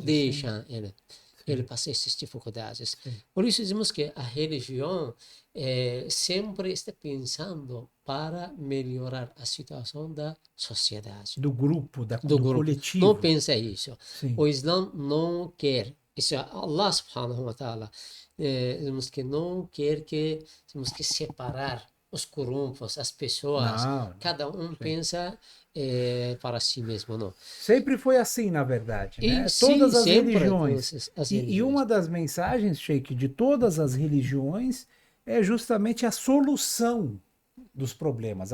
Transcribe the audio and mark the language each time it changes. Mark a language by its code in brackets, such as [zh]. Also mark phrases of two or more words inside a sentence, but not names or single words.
[pt] deixa ele passa essas dificuldades. Por isso dizemos que a religião sempre está pensando para melhorar a situação da sociedade, Do grupo, do do grupo. coletivo. Não pensa isso. Sim. O Islã não quer. Isso é [ar] الله سبحانه وتعالى. [pt] Dizemos que não quer que temos que separar os corruptos, as pessoas. Não, Cada um pensa para si mesmo, não. sempre foi assim, na verdade, né? E sim, Todas as sempre religiões. as E religiões. uma das mensagens, Sheikh, de todas as religiões é justamente a solução dos problemas.